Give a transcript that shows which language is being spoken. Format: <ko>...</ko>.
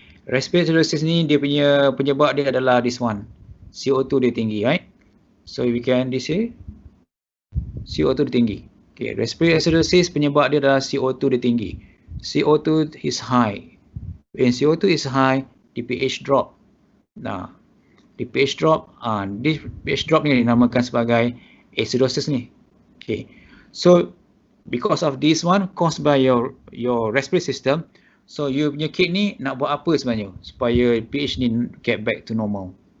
<ms>Respiratory acidosis ni dia punya penyebab dia adalah this one, CO2 dia tinggi, right?</ms> <en>So we can say CO2</en> <ms>dia tinggi. Okay, respiratory acidosis penyebab dia adalah CO2 dia tinggi.</ms> <en>CO2 is high. When CO2 is high, the pH drop.</en> <ms>Nah,</ms> <en>the pH drop, this pH drop</en> <ms>ni dinamakan sebagai acidosis ni.</ms> <en>Okay, so because of this one caused by your respiratory system, so you</en> <ms>punya kidney nak buat apa sebenarnya supaya pH ni</ms> <en>get back to normal.</en>